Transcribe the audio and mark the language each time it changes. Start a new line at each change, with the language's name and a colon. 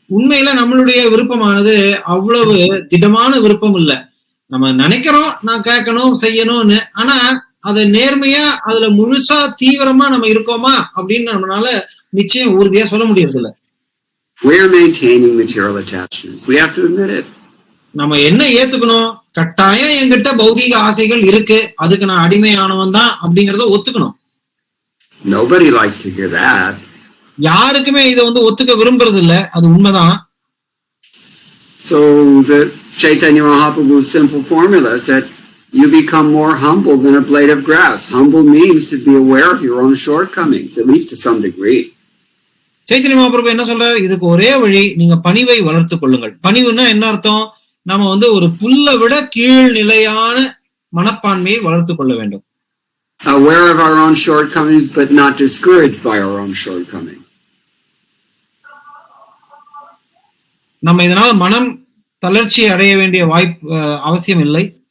Tamil: உண்மையில நம்மளுடைய விருப்பமானது அவ்வளவு திடமான விருப்பம் இல்ல. நம்ம நினைக்கிறோம் நான் கேட்கணும் செய்யணும்னு, ஆனா அதை நேர்மையா அதுல முழுசா தீவிரமா நம்ம இருக்கோமா அப்படின்னு நம்மளால நிச்சயம் உறுதியா சொல்ல முடியறது இல்ல.
English: We're maintaining material attachments. We have to admit it.
Tamil: நம்ம என்ன ஏத்துக்கணும், கட்டாயம் என்கிட்ட பௌதீக ஆசைகள் இருக்கு, அதுக்கு நான் அடிமையானவன் தான் அப்படிங்கறத ஒத்துக்கணும்.
English: Nobody likes to hear that.
Tamil: யாருக்குமே இதை ஒத்துக்க விரும்புறது இல்ல, அது உண்மைதான்.
English: So the Chaitanya Mahaprabhu's simple formula is that you become more humble than a blade of grass. Humble means to be aware of your own shortcomings, at least to some degree.
Tamil: Chaitanya Mahaprabhu என்ன சொல்றாரு, இதுக்கு ஒரே வழி, நீங்க பணிவை வளர்த்துக் கொள்ளுங்கள். பணிவுன்னா என்ன அர்த்தம், நம்ம ஒரு புல்லை விட கீழ்நிலையான மனப்பான்மையை வளர்த்துக் கொள்ள வேண்டும்.
English: Aware of our own shortcomings, but not discouraged by our own shortcomings.
Tamil: நம்ம இதனால மனம் தளர்ச்சி அடைய வேண்டிய அவசியம் இல்லை.